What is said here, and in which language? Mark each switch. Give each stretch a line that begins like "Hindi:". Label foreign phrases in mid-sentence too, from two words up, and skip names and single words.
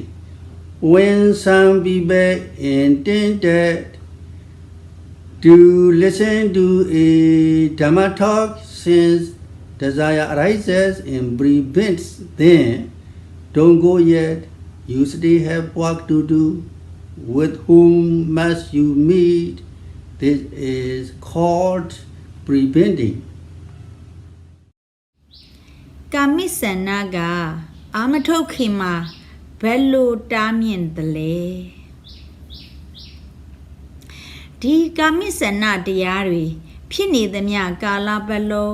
English: When some people intended to listen to a Dhamma talk, since desire arises and prevents them, don't go yet. You still have work to do. With whom must you meet? This is called preventing.
Burmese: ကာမိစန္ဒကအာမထုတ်ခင်မှာဘယ်လိုတားမြင့်သလဲဒီကာမိစန္ဒတရားတွေဖြစ်နေသမျှကာလပတ်လုံး